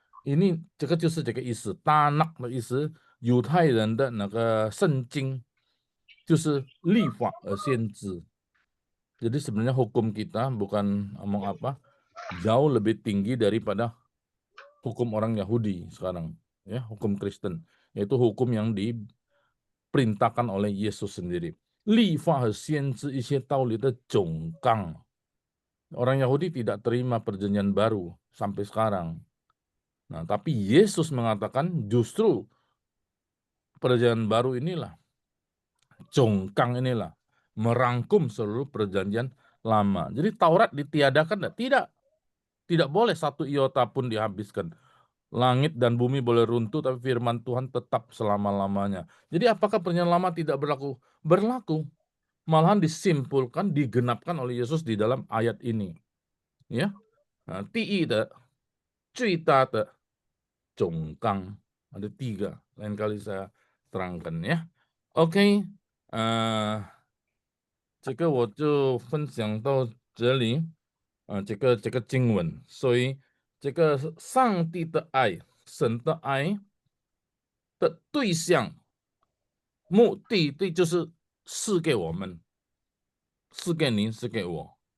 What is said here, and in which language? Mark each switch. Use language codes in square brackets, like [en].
[zh] Ini 这个就是这个意思 ，Tanak 的意思，犹太人的那个圣经就是立法和先知。 [id] Jadi sebenarnya hukum kita bukan ngomong apa, jauh lebih tinggi daripada hukum orang Yahudi sekarang, ya, hukum Kristen, yaitu hukum yang diperintahkan oleh Yesus sendiri. [zh] 立法和先知一些道理的总纲。 [id] Orang Yahudi tidak terima perjanjian baru sampai sekarang. Nah, tapi Yesus mengatakan justru perjanjian baru inilah, jongkang inilah, merangkum seluruh perjanjian lama. Jadi Taurat ditiadakan? Tidak. Tidak boleh satu iota pun dihabiskan. Langit dan bumi boleh runtuh, tapi firman Tuhan tetap selama-lamanya. Jadi apakah perjanjian lama tidak berlaku? Berlaku. Malahan disimpulkan, digenapkan oleh Yesus di dalam ayat ini. Ya, nah, [zh] 第一的最大的总纲 [id] ada 3. Lain kali saya terangkan ya. [zh] OK， 这个我就分享到这里。这个经文，所以这个上帝的爱、神的爱的对象、目的就是赐给我们，赐给您，赐给我。